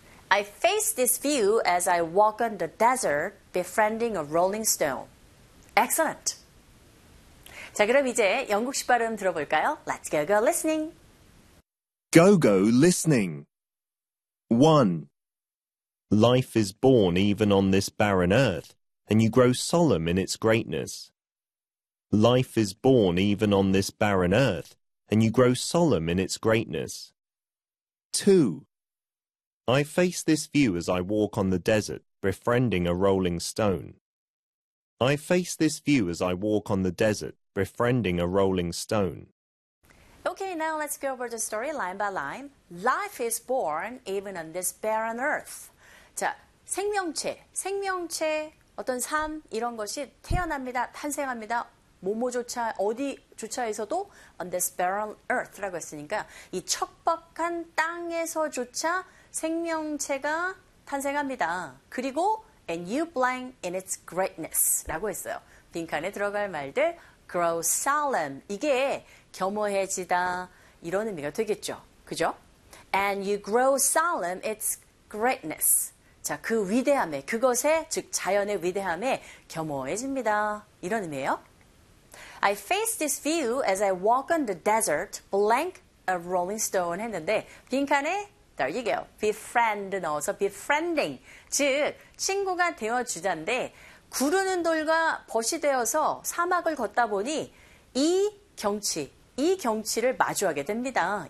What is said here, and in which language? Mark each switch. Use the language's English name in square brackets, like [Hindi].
[English] I face this view as I walk on the desert, befriending a rolling stone. Excellent. [Korean] 자, 그럼 이제 영국식 발음 들어볼까요? [English] Let's go listening. Go-go listening. 1. Life is born even on this barren earth, and you grow solemn in its greatness. Life is born even on this barren earth, and you grow solemn in its greatness. 2. I face this view as I walk on the desert, befriending a rolling stone. I face this view as I walk on the desert, befriending a rolling stone. Okay, now let's go over the story line by line. Life is born even on this barren earth. [Korean] 자, 생명체, 생명체, 어떤 삶, 이런 것이 태어납니다, 탄생합니다. 뭐뭐조차, 어디조차에서도 [English] on this barren earth [Korean] 라고 했으니까 이 척박한 땅에서조차 생명체가 탄생합니다. 그리고 [English] and you blank in its greatness라고 했어요. [Korean] 빈칸에 들어갈 말들. [English] Grow solemn. [Korean] 이게 겸허해지다. 이런 의미가 되겠죠. 그죠? [English] And you grow solemn, its greatness. [Korean] 자, 그 위대함에, 그것에, 즉, 자연의 위대함에 겸허해집니다. 이런 의미예요. [English] I face this view as I walk on the desert, blank a rolling stone [Korean] 했는데, 빈칸에, [English] there you go. Befriend [Korean] 넣어서 [English] befriending. [Korean] 즉, 친구가 되어주잔데, 구르는 돌과 벗이 되어서 사막을 걷다 보니 이 경치를 마주하게 됩니다.